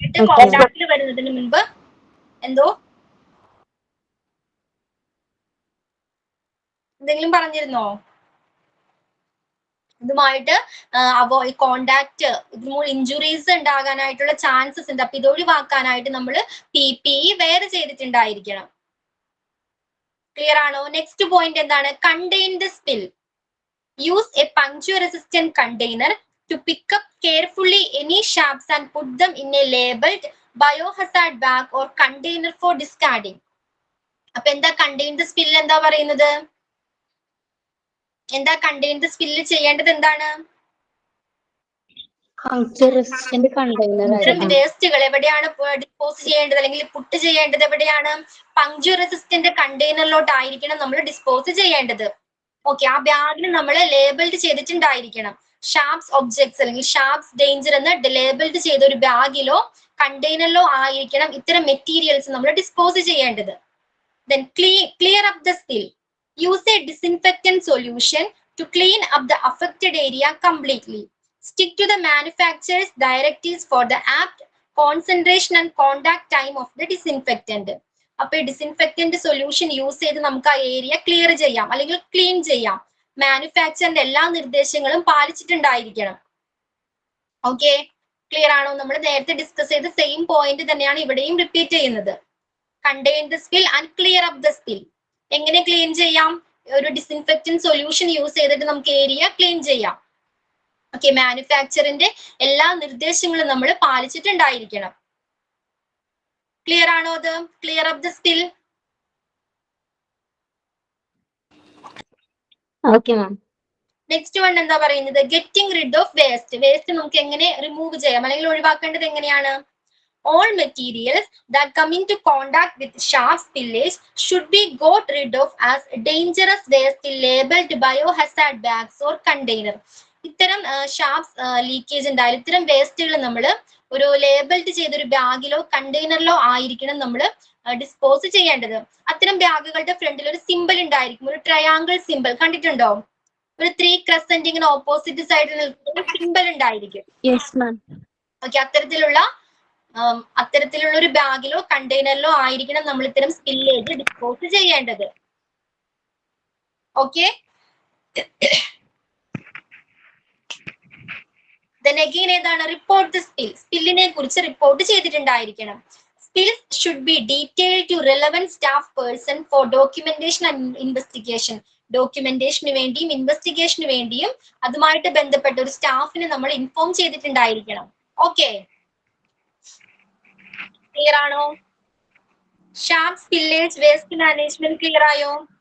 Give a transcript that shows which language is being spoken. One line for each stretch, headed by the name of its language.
Malayalam: കോണ്ടാക്റ്റിൽ വരുന്നതിന് മുൻപ് എന്തോ എന്തെങ്കിലും പറഞ്ഞിരുന്നോ? ഇതുമായിട്ട് കോണ്ടാക്ട് ഇതിനോട് ഇഞ്ചുറീസ് ഉണ്ടാകാനായിട്ടുള്ള ചാൻസസ് ഉണ്ട്. അപ്പൊ ഇത് ഒഴിവാക്കാനായിട്ട് നമ്മൾ PPE വെയർ ചെയ്തിട്ടുണ്ടായിരിക്കണം. ക്ലിയർ ആണോ? നെക്സ്റ്റ് പോയിന്റ് എന്താണ്? Contain the spill.
English: Use a puncture resistant container to pick up carefully any sharps and put them in a labeled biohazard bag or container for discarding.
Malayalam: അപ്പൊ എന്താ contain the spill എന്താ പറയുന്നത്? എന്താ contain the spill ചെയ്യേണ്ടത്? എന്താണ്? ഇത്തരം വേസ്റ്റുകൾ എവിടെയാണ് ഡിസ്പോസ് ചെയ്യേണ്ടത് അല്ലെങ്കിൽ പുട്ട് ചെയ്യേണ്ടത്? എവിടെയാണ്? പങ്ക്ചർ റെസിസ്റ്റന്റ് കണ്ടെയ്നറിലോട്ടായിരിക്കണം നമ്മൾ ഡിസ്പോസ് ചെയ്യേണ്ടത്. ഓക്കെ, ആ ബാഗിന് നമ്മൾ ലേബിൾഡ് ചെയ്തിട്ടുണ്ടായിരിക്കണം. ഷാർപ്സ് ഒബ്ജക്ട്സ് അല്ലെങ്കിൽ ഷാർപ്സ് ഡേഞ്ചർ എന്ന് ലേബിൾഡ് ചെയ്ത ഒരു ബാഗിലോ കണ്ടെയ്നറിലോ ആയിരിക്കണം ഇത്തരം മെറ്റീരിയൽസ് നമ്മൾ ഡിസ്പോസ് ചെയ്യേണ്ടത്.
English: Then clear up the spill. Use a disinfectant solution to clean up the affected area completely. Stick to the manufacturer's directives for the apt concentration and contact time of the disinfectant.
Malayalam: അപ്പൊ disinfectant solution use ചെയ്ത് നമുക്ക് ആ area clear ചെയ്യാം അല്ലെങ്കിൽ clean ചെയ്യാം. മാനുഫാക്ചറിന്റെ എല്ലാ നിർദ്ദേശങ്ങളും പാലിച്ചിട്ടുണ്ടായിരിക്കണം. Okay, clear ആണോ? നമ്മൾ നേരത്തെ ഡിസ്കസ് ചെയ്ത സെയിം പോയിന്റ് തന്നെയാണ് ഇവിടെയും റിപ്പീറ്റ് ചെയ്യുന്നത്. Contain the spill and clear up the spill. എങ്ങനെ ക്ലീൻ ചെയ്യാം? ഒരു ഡിസിൻഫെക്റ്റന്റ് സൊല്യൂഷൻ യൂസ് ചെയ്തിട്ട് നമുക്ക് ഏരിയ ക്ലീൻ ചെയ്യാം. ഓക്കെ, മാനുഫാക്ചറിന്റെ എല്ലാ നിർദ്ദേശങ്ങളും നമ്മൾ പാലിച്ചിട്ടുണ്ടായിരിക്കണം. ക്ലിയർ ആണോ? അത് clear up the spill.
English: Okay ma'am.
Malayalam: Next one എന്താ പറയുന്നത്? Getting rid of waste. Waste നമുക്ക് എങ്ങനെ റിമൂവ് ചെയ്യാം അല്ലെങ്കിൽ ഒഴിവാക്കേണ്ടത് എങ്ങനെയാണ്?
English: All materials that come into contact with sharp spillage should be got rid of as dangerous waste labeled biohazard bags or container.
Malayalam: ഇത്തരം sharps leakage ഉണ്ടായാലും ഇത്തരം വേസ്റ്റുകൾ നമ്മൾ ഒരു ലേബിൾഡ് ചെയ്തൊരു ബാഗിലോ കണ്ടെയ്നറിലോ ആയിരിക്കണം നമ്മൾ ഡിസ്പോസ് ചെയ്യേണ്ടത്. അത്തരം ബാഗുകളുടെ ഫ്രണ്ടിൽ ഒരു സിമ്പിൾ ഉണ്ടായിരിക്കും, ഒരു ട്രയാങ്കിൾ സിമ്പിൾ കണ്ടിട്ടുണ്ടോ? ഒരു 3 ക്രസന്റ് ഇങ്ങനെ ഓപ്പോസിറ്റ് സൈഡിൽ നിൽക്കുന്ന ഒരു സിമ്പിൾ ഉണ്ടായിരിക്കും. ഓക്കെ, അത്തരത്തിലുള്ള ഒരു ബാഗിലോ കണ്ടെയ്നറിലോ ആയിരിക്കണം നമ്മൾ ഇത്തരം സ്പില്ലേജ് ഡിസ്പോസ് ചെയ്യേണ്ടത്. ഓക്കെ,
English: then again
Malayalam: ഏതാണ്? Report the spill. സ്പില്ലിനെ കുറിച്ച് report ചെയ്തിട്ടുണ്ടായിരിക്കണം.
English: Spills should be detailed to relevant staff person for documentation and investigation.
Malayalam: ഡോക്യുമെന്റേഷന് വേണ്ടിയും ഇൻവെസ്റ്റിഗേഷന് വേണ്ടിയും അതുമായിട്ട് ബന്ധപ്പെട്ട ഒരു സ്റ്റാഫിനെ നമ്മൾ ഇൻഫോം ചെയ്തിട്ടുണ്ടായിരിക്കണം. ഓക്കെ, ക്ലിയർ ആണോ? Sharp spillage waste management clear ആയോ?